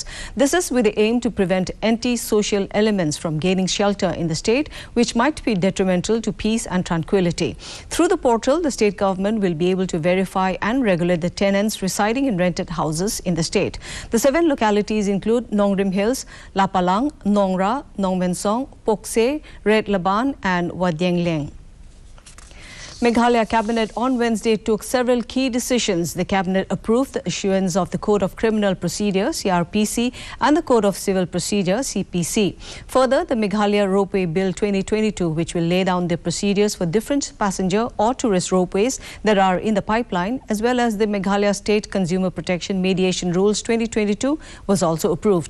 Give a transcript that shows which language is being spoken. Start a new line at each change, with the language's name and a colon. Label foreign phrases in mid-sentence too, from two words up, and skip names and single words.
English: This is with the aim to prevent anti-social elements from gaining shelter in the state, which might be detrimental to peace and tranquility. Through the portal, the state government will be able to verify and regulate the tenants residing in rented houses in the state. The 7 localities include Nongrim Hills, Lapalang, Nongra, Nongmensong, Pokse, Red Laban and Wadiangleng. Meghalaya Cabinet on Wednesday took several key decisions. The Cabinet approved the issuance of the Code of Criminal Procedure (CRPC) and the Code of Civil Procedure (CPC). Further, the Meghalaya Ropeway Bill 2022, which will lay down the procedures for different passenger or tourist ropeways that are in the pipeline, as well as the Meghalaya State Consumer Protection Mediation Rules 2022, was also approved.